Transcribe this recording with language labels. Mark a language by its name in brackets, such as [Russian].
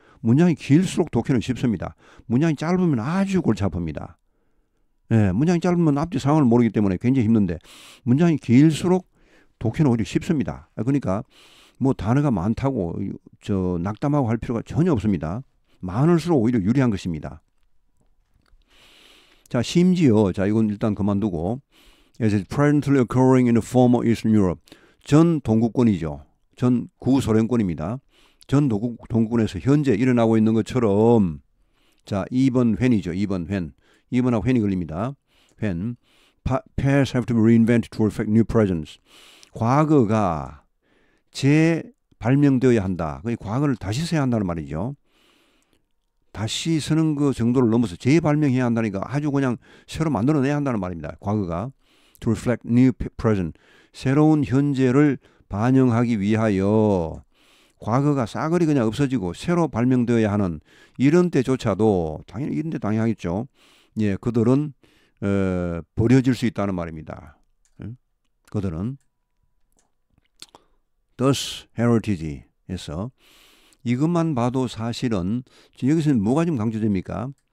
[Korean] 문장이 길수록 독해는 쉽습니다. 문장이 짧으면 아주 골치 아픕니다. 예, 문장이 짧으면 앞뒤 상황을 모르기 때문에 굉장히 힘든데 문장이 길수록 독해는 오히려 쉽습니다. 그러니까 뭐 단어가 많다고 낙담하고 할 필요가 전혀 없습니다. 많을수록 오히려 유리한 것입니다. 자, 심지어 이건 일단 그만두고 [English] as is presently occurring in the former Eastern Europe. [Korean] 전 동구권이죠. 전 구소련권입니다. 전 동구권에서 현재 일어나고 있는 것처럼 자, 2번 횡이죠. 2번 횡. 2번하고 횡이 걸립니다. 횡. [English] Past have to be reinvented to reflect new presence. [Korean] 과거가 재발명되어야 한다. 과거를 다시 써야 한다는 말이죠. 다시 쓰는 그 정도를 넘어서 재발명해야 한다니까 아주 그냥 새로 만들어내야 한다는 말입니다. 과거가 [English] to reflect new present. [Korean] 새로운 현재를 반영하기 위하여 과거가 싸그리 그냥 없어지고 새로 발명되어야 하는 이런 때조차도 당연히 이런 데 당연하겠죠. 예, 그들은 버려질 수 있다는 말입니다. 그들은 thus heritage에서 이것만 봐도 사실은 여기서는 뭐가 좀 강조됩니까?